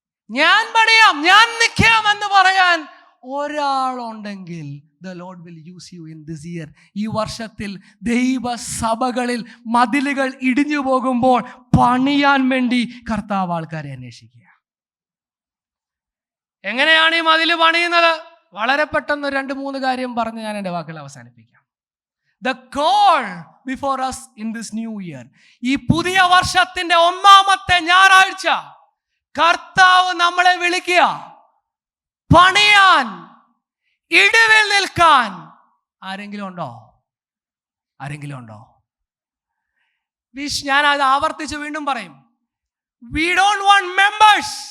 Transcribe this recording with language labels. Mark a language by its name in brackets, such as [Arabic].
[Malayalam] ഞാൻ പണിയാം, ഞാൻ നിൽക്കാം എന്ന് പറയാൻ ഒരാളുണ്ടെങ്കിൽ [English] the Lord will use you in this year. [Malayalam] ഈ വർഷത്തിൽ ദൈവസഭകളിൽ മതിലുകൾ ഇടിഞ്ഞു പോകുമ്പോൾ പണിയാൻ വേണ്ടി കർത്താവ് ആൾക്കാരെ അന്വേഷിക്കുക. എങ്ങനെയാണ് ഈ മതില് പണിയുന്നത്? വളരെ പെട്ടെന്ന് 2-3 കാര്യം പറഞ്ഞ് ഞാൻ എൻ്റെ വാക്കുകൾ അവസാനിപ്പിക്കാം. [English] The call before us in this new year. [Malayalam] ഈ പുതിയ വർഷത്തിന്റെ 1-ാമത്തെ ഞായറാഴ്ച കർത്താവ് നമ്മളെ വിളിക്കുക പണിയാൻ, ഇടിവിൽ നിൽക്കാൻ. ആരെങ്കിലും ഉണ്ടോ? ആരെങ്കിലും ഉണ്ടോ? ഞാൻ അത് ആവർത്തിച്ച് വീണ്ടും പറയും. [English] We don't want members.